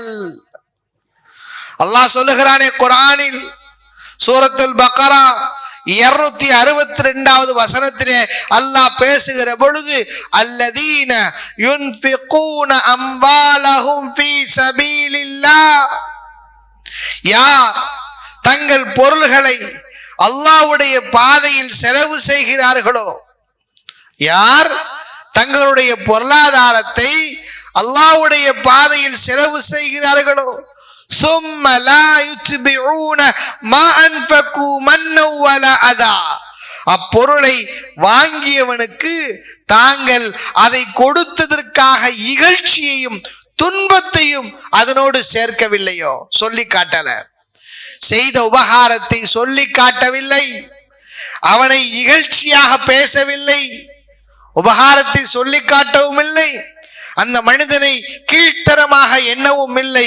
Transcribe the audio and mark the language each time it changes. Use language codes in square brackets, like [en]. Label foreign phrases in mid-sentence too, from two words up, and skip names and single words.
[ta] அல்லாஹ் சொல்லுகிறானே குர்ஆனில், சூரத்துல் பக்ரா 262வது வசனத்திலே அல்லாஹ் பேசுகிற பொழுது, [ar] الذين ينفقون أموالهم في سبيل الله, [ta] யார் தங்கள் பொருள்களை அல்லாஹ்வுடைய பாதையில் செலவு செய்கிறார்களோ, யார் தங்களுடைய பொருளாதாரத்தை அல்லாஹ்வுடைய பாதையில் செலவு செய்கிறார்களோ, [ar] ثم لا يتبعون ما انفقوا منا ولا اذى, [ta] அப்பொருளை வாங்கியவனுக்கு தாங்கள் அதை கொடுத்ததற்காக இகழ்ச்சியையும் துன்பத்தையும் அதனோடு சேர்க்கவில்லையோ, சொல்லி காட்டல, செய்த உபகாரத்தை சொல்லி காட்டவில்லை, அவனை இகழ்ச்சியாக பேசவில்லை, உபகாரத்தை சொல்லி காட்டவும் இல்லை, அந்த மனிதனை கீழ்த்தரமாக எண்ணவும் இல்லை.